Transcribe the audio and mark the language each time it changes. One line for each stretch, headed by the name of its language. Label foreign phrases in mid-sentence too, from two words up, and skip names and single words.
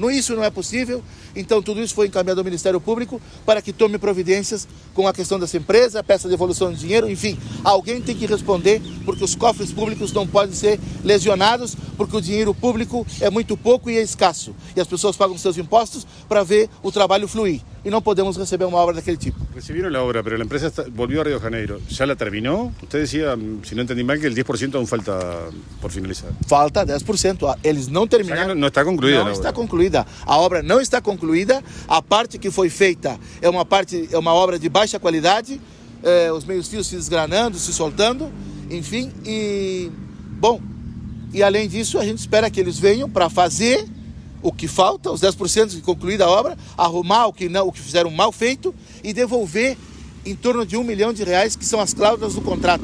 Portuguese: Isso não é possível, então tudo isso foi encaminhado ao Ministério Público para que tome providências com a questão dessa empresa, peça de devolução de dinheiro, enfim, alguém tem que responder, porque os cofres públicos não podem ser lesionados, porque o dinheiro público é muito pouco e é escasso, e as pessoas pagam seus impostos para ver o trabalho fluir, e não podemos receber uma obra daquele tipo.
Spanish: Recibieron la obra, pero la empresa volvió a Río de Janeiro. ¿Ya la terminó? Usted decía, si no entendí mal, que el 10% aún falta por finalizar.
Portuguese: Falta 10%. Eles não terminaram.
Spanish: O sea, no está concluida.
Portuguese: Não está concluída. A obra não está concluída. A parte que foi feita é uma obra de baixa qualidade. Os meios-fios se desgranando, se soltando, enfim. E além disso, a gente espera que eles venham para fazer o que falta, os 10% de concluída a obra, arrumar o que fizeram mal feito e devolver em torno de R$1 milhão, que são as cláusulas do contrato.